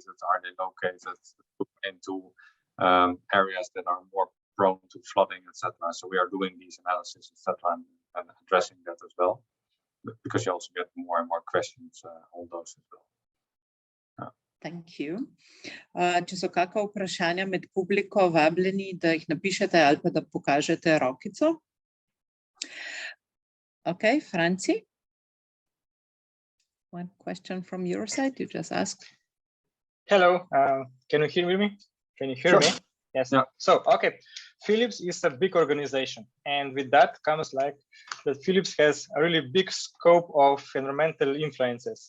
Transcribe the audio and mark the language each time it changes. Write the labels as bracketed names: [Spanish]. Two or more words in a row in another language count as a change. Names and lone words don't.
[English] Are they located into areas that are more prone to flooding, etc.? So we are doing these analyses, etc., and addressing that as well, because you also get more and more questions on those as well. Thank you. [Slovenian] Če so kakšna vprašanja med publiko, vabljeni, da jih napišete ali pa da pokažete rokico. [English] Okay, Franci? One question from your side, you just asked. Hello, can you hear me? Can you hear me? Yes. Yeah. So, okay, Philips is a big organization, and with that comes like that Philips has a really big scope of environmental influences.